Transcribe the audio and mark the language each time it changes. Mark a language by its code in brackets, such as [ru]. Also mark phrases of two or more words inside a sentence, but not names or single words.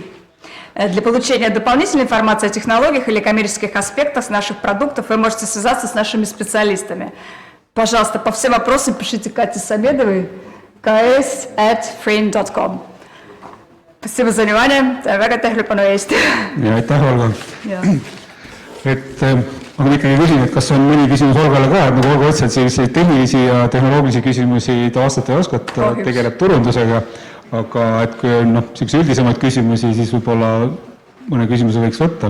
[ru] Для получения дополнительной информации о технологиях или коммерческих аспектах наших продуктов вы можете связаться с нашими специалистами. Пожалуйста, по всем вопросам пишите Кате Самедовой, ks@frin.com. Спасибо за внимание. [et] Väga tähelepanu eest. Ja aitäh, Olga. Aga ikkagi küsin, et kas on mõni küsimus Olgale ka, et nagu Olga ütles, et selliseid tehnilisi ja tehnoloogilisi küsimusi ta vastata ei oska, ta tegeleb turundusega, aga et kui on selliseid üldisemaid küsimusi, siis võib-olla mõne küsimuse võiks võtta.